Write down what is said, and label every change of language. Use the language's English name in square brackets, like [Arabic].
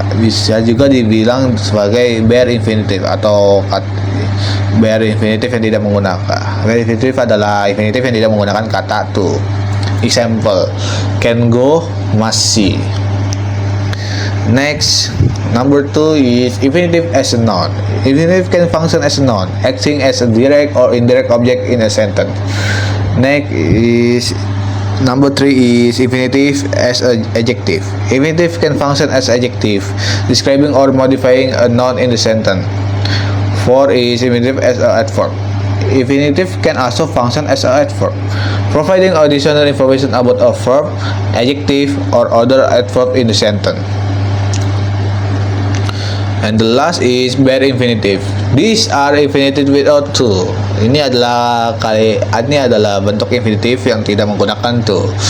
[Indonesian] Bisa juga dibilang sebagai bare infinitive atau bare infinitive yang tidak menggunakan. Bare infinitive adalah infinitive yang tidak menggunakan kata to. [English] Example, can go, must see. Next, number 2 is infinitive as a noun. Infinitive can function as a noun, acting as a direct or indirect object in a sentence. Next is number 3 is infinitive as an adjective. Infinitive can function as adjective, describing or modifying a noun in the sentence. 4 is infinitive as an adverb. Infinitive can also function as an adverb, providing additional information about a verb, adjective, or other adverb in the sentence. And the last is bare infinitive. These are infinitive without to. [Indonesian] Ini adalah bentuk infinitif yang tidak menggunakan to.